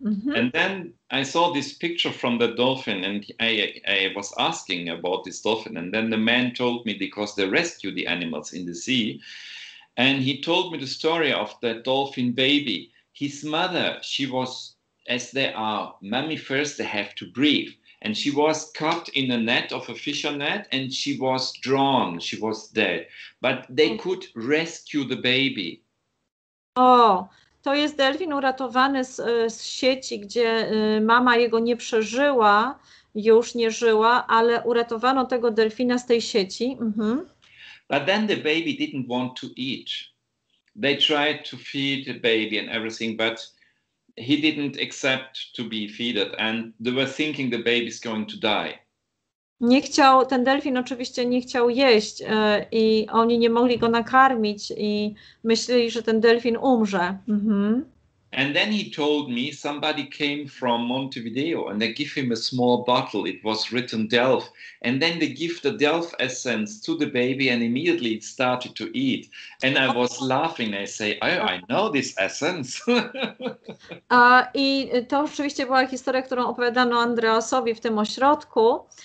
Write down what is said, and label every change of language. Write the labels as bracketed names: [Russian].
[English] And then I saw this picture from the dolphin, and I was asking about this dolphin, and then the man told me, because they rescue the animals in the sea, and he told me the story of that dolphin baby. His mother, she was, as they are mammifers, they have to breathe. And she was caught in a net of a fisher net, and she was drowned, she was dead. But they could rescue the baby. [Polish] To jest delfin uratowany z sieci, gdzie mama jego nie przeżyła, już nie żyła, ale uratowano tego delfina z tej sieci. [English] But then the baby didn't want to eat. They tried to feed the baby and everything, but he didn't accept to be feeded, and they were thinking the baby's going to die. [Polish] Ten delfin oczywiście nie chciał jeść i oni nie mogli go nakarmić i myśleli, że ten delfin umrze. [English] And then he told me somebody came from Montevideo and they give him a small bottle. It was written Delf. And then they give the Delf essence to the baby and immediately it started to eat. And I was laughing. I say, oh, I know this essence. [Polish] I to oczywiście była historia, którą opowiadano Andreasowi w tym ośrodku.